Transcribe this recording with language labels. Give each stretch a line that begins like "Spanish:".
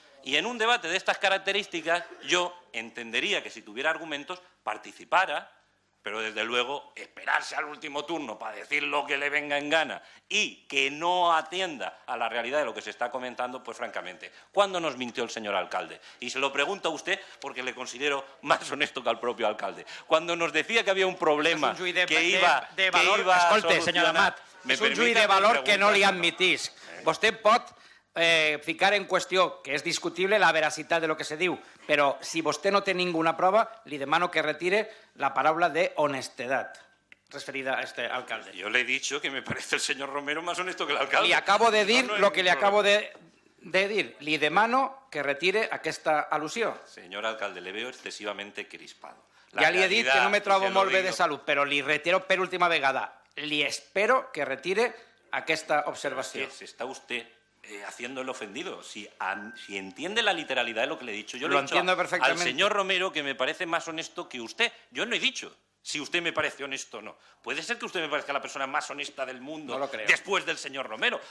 Spanish: Y en un debate de estas características yo entendería que si tuviera argumentos participara, pero desde luego esperarse al último turno para decir lo que le venga en gana y que no atienda a la realidad de lo que se está comentando, pues francamente, ¿cuándo nos mintió el señor alcalde? Y se lo pregunto a usted porque le considero más honesto que al propio alcalde. Cuando nos decía que había un problema que iba a
Catalan: Escolta, senyor Amat, és un juí de valor que no li admitís. Vostè pot ficar en qüestió, que és discutible, la veracitat de lo que se diu, però si vostè no té ninguna prova, li demano que retire la paraula de honestidad referida a este alcalde.
Spanish: Yo le he dicho que me parece el señor Romero más honesto que el alcalde.
Catalan: Li acabo de dir lo que li acabo de dir. Li demano que retire aquesta al·lusió.
Spanish: Señor alcalde, le veo excesivamente crispado.
Catalan: Ja li he dit que no me trobo molt bé de salut, però li retiro per última vegada. Li espero que retire aquesta observació.
Spanish: Se está usted haciendo el ofendido. Si entiende la literalidad de lo que le he dicho, yo le he dicho al señor Romero que me parece más honesto que usted. Yo no he dicho si usted me parece honesto o no. Puede ser que usted me parezca la persona más honesta del mundo después del señor Romero.